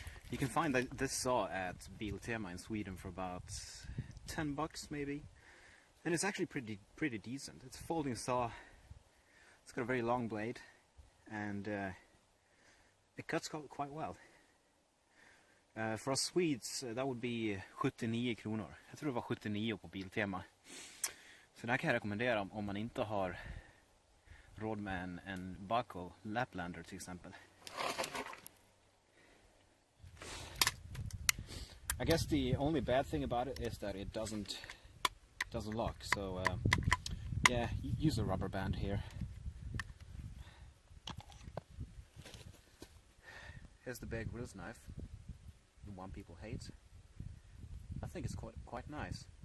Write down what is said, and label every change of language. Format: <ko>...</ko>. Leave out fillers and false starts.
<en>You can find this saw at Biltema in Sweden for about $10 maybe, and it's actually pretty decent. It's a folding saw. It's got a very long blade, and it cuts quite well. For us Swedes, that would be 79 kronor.</en> <sv>Jag tror det var 79 på Biltema. Så det här kan jag rekommendera om man inte har råd med en Baco Laplander till exempel.</sv> <en>I guess the only bad thing about it is that it doesn't lock. So yeah, use a rubber band here. Here's the Bear Grylls knife, the one people hate. I think it's quite nice.</en>